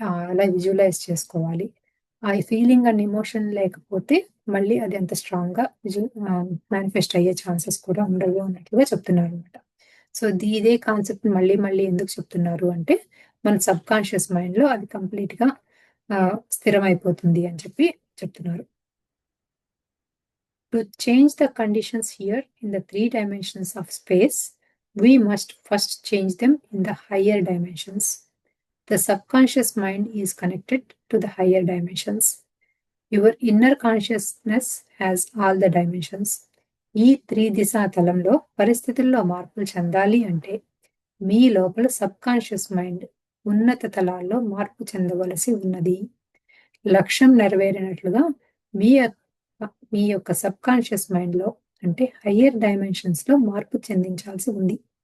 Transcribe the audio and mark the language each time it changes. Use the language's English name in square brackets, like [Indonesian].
[Telugu] అలా విజువలైజ్ చేసుకోవాలి. ఆ ఫీలింగ్ అండ్ ఎమోషన్ లేకపోతే మళ్ళీ అది అంత స్ట్రాంగ్‌గా మేనిఫెస్ట్ అయ్యే ఛాన్సెస్ కూడా ఉండవు అన్నట్లుగా చెప్తున్నారనమాట. సో ఇదే కాన్సెప్ట్ మళ్ళీ మళ్ళీ ఎందుకు చెప్తున్నారు అంటే, మన సబ్ కాన్షియస్ మైండ్‌లో అది కంప్లీట్‌గా స్థిరమైపోతుంది అని చెప్తున్నారు. [English] To change the conditions here in the 3 dimensions of space, we must first change them in the higher dimensions. The subconscious mind is connected to the higher dimensions. Your inner consciousness has all the dimensions. [Telugu] ఈ 3 దిశా తలంలో పరిస్థితుల్లో మార్పులు చెందాలి అంటే మీ లోపల sub conscious mind ఉన్నత తలాల్లో మార్పు చెందవలసి ఉన్నది. లక్ష్యం నెరవేరినట్లుగా మీ మీ యొక్క సబ్ కాన్షియస్ మైండ్‌లో అంటే హయ్యర్ డైమెన్షన్స్‌లో మార్పు చెందించాల్సి ఉంది.